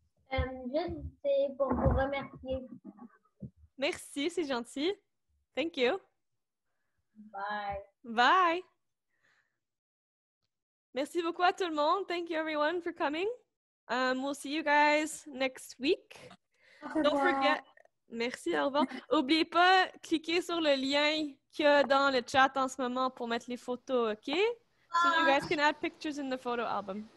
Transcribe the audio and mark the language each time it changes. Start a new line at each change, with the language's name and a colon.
French: Juste c'est pour vous remercier. Merci, c'est gentil.
English: Thank you. Bye. Bye.
French: Merci beaucoup à tout le monde.
English: Thank you everyone for coming. We'll see you guys next week. Don't forget.
French: Merci, au revoir. N'oubliez pas, cliquez sur le lien qu'il y a dans le chat en ce moment pour mettre les photos, OK?
English: So you guys can add pictures in the photo album.